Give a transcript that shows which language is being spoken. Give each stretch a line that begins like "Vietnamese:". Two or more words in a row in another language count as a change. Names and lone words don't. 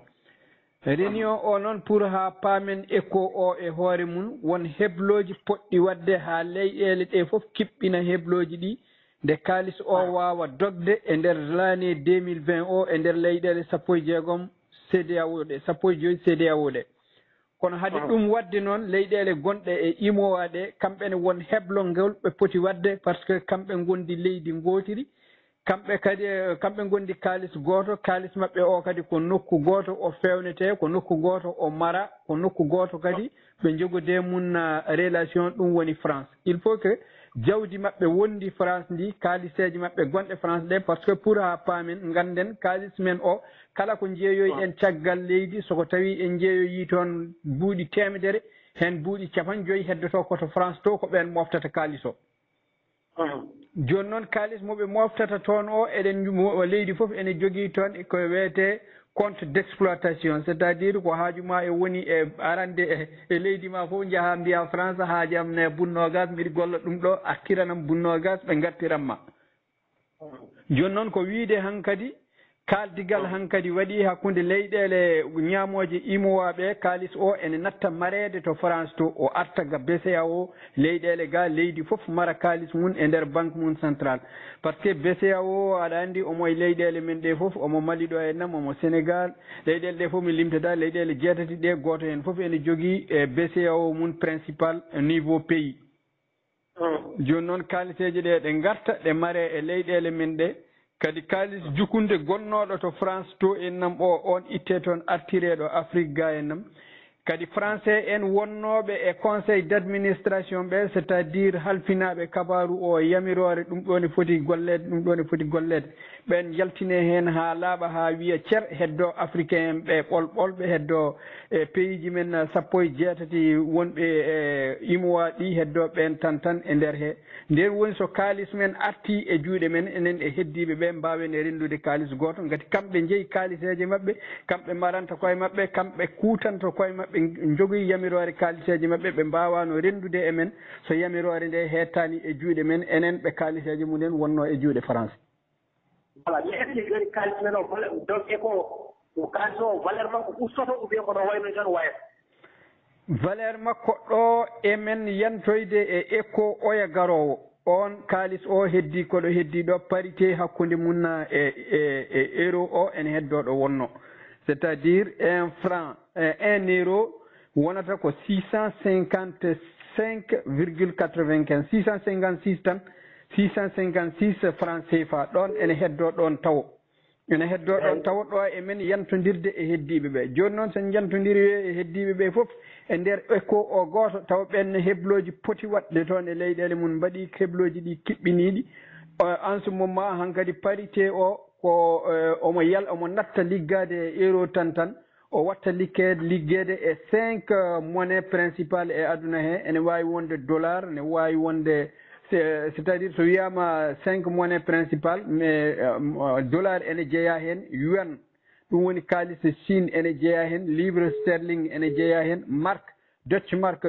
Fula: Réunion o noon pour ha paamen ECO o e hoore mum won hebloji poɗɗi wadde ha leyɗele ɗe foof kiɓɓina hebloji ɗi nde kaalis o wawa dogde e nder l'année 2020 o e nder leyɗele 16 CEDEAO ɗe 15 CEDEAO ɗe kono haade ɗum wadde noon leyɗele gonɗe e IMOA ɗe kamɓene won heblongol ɓe poti wadde par ce que kamɓe gondi leydi gotiri kamɓe kadi kamɓe gondi kaalis goto kaalis maɓɓe o kadi ko nokku goto o fewnete ko nokku goto o mara ko nokku goto kadi ɓe jogode mum relation ɗum woni France
French: il faut que
Fula: jawdi maɓɓe wondi France ndi kaaliseji maɓɓe gonɗe France ɗe
French: par ce que pour
Fula: ha paamen ganden kaalis men o kala ko jeeyoyi en caggal leydi soko tawi en jeeyoyi toon buuɗi temedere hen buuɗi 50 heddoto koto France to ko ɓen moftata kaalis o joni noon kaalis moɓe moftata toon o eɗen leydi foof ene jogui toon ko wiyete
French: compte d'exploitation c'est à dire
Fula: ko haajuma e woni e arande e leydi ma fof jaaha mbiya France haajam ne bunnogas mbiɗa golla ɗum ɗo artiranam bunnogas ɓe gartiranma joni noon ko wiide hankkadi kaldigal hankkadi waɗi hakkude leyɗele ñamoje IMOA ɓe kaalis o ene natta marede to France to o arta ga BCEAO leyɗele ga leydi foof mara kaalis mum e nder banque mum central
French: par ce que
Fula: BCEAO aɗa andi omo e leyɗele men ɗe foof omo Mali ɗo e nam omo Sénégal leyɗele ɗe foof mi limtada leyɗele jeetati ɗe goto hen foof ene jogui e BCEAO mum
French: principal niveau pays
Fula: joni noon kaaliseje ɗe ɗe garta ɗe mare e leyɗele men ɗe kadi kaalis jukunde gonnoɗo to France to en nam on itte toon artireɗo Afrique ga en nam kadi français en wonnoɓe e
French: conseil d'administration
Fula: ɓe
French: c'est à dire
Fula: halfinaɓe kabaru o yamirore ɗum ɗo ne foti gollede ɓen jaltine hen ha laaɓa ha wiya ceer heddo africain ɓe ɓolɓolɓe heddo e pays ji men 17 wonɓe e IMOA ɗi heddo ɓen tan e nder he nden woni so kaalis men arti e juuɗe men enen e heddiɓe ɓe mbawen e rendude kaalis goto gati kamɓe jeeyi kaaliseje mabɓe kamɓe maranta koye mabɓe kamɓe kutanta koye mabɓe jogui yamirore kaaliseje mabɓe ɓe mbawano rendude e men so yamirore nde hettani e juuɗe men enen ɓe kaaliseje mumen wonno e juuɗe France. Voilà, mi hetti joni kaalis men o donc ko kaalis o valeur makko ustoto
French: ou bien
Fula: kono wayno tan wayata valeur makko ɗo emen yantoyde e ECO oya garowo on kaalis o heddi koɗo heddi ɗo parité hakkude mum e euro o ene heddo ɗo wonno
French: c'est à dire
Fula: 1 franc 1 euro wonata ko 655,95 656 tan 656 francs CFA ɗon ene heddo ɗon taw ene heddo ɗon taw ɗo e men yantodirde e heddiɓe ɓe joni noon sen jantodiri e heddiɓe ɓe foof e nder éco o goto taw ɓenne hebloji poti waɗde toon e leyɗele mum mbaɗi hebloji ɗi kiɓɓiniɗi
French: en ce moment
Fula: hankkadi parité o ko omo natta liggade e euro tan o watta liggede e 5
French: monnaie principale
Fula: e aduna he ene wawi wonde dollar ne wawi wonde
French: c'est à dire
Fula: so wiyama
French: 5 monnaie principale mais dollar
Fula: ene jeeya hen yuan ɗum woni kalis Chine ene jeeya hen livre sterling ene jeeya hen marque Dutch marque